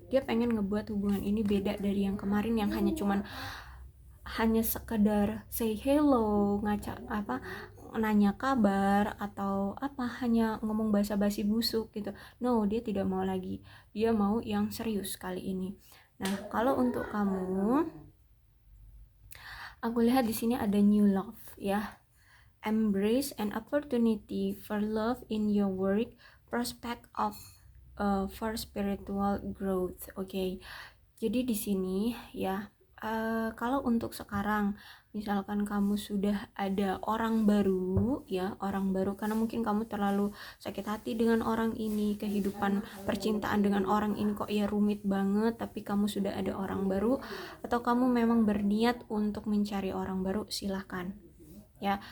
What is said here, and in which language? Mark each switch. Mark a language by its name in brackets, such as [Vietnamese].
[Indonesian] Dia pengen ngebuat hubungan ini beda dari yang kemarin yang hanya sekedar [English] say hello, [Indonesian] nanya kabar atau hanya ngomong basa-basi busuk gitu. No, dia tidak mau lagi. Dia mau yang serius kali ini. Nah, kalau untuk kamu, aku lihat di sini ada [English] new love [Indonesian] ya. [English] Embrace an opportunity for love in your work, prospect of for spiritual growth. [Indonesian] Oke. Jadi di sini ya, kalau untuk sekarang misalkan kamu sudah ada orang baru ya, orang baru karena mungkin kamu terlalu sakit hati dengan orang ini, kehidupan percintaan dengan orang ini kok ya rumit banget, tapi kamu sudah ada orang baru, atau kamu memang berniat untuk mencari orang baru, silahkan ya.